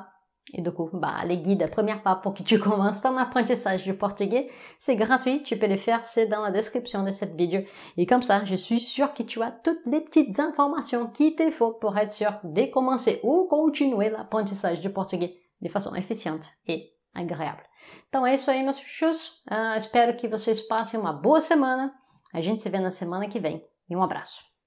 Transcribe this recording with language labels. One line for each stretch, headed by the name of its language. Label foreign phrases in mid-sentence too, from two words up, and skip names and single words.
French: Et du coup, les guides premiers pas pour que tu commences ton apprentissage du portugais, c'est gratuit, tu peux les faire, c'est dans la description de cette vidéo. Et comme ça, je suis sûr que tu as toutes les petites informations qu'il te faut pour être sûr de commencer ou continuer l'apprentissage du portugais de façon
Portuguese: efficiente e agradável. Então é isso aí, meus chuchus. Espero que vocês passem uma boa semana. A gente se vê na semana que vem. E um abraço.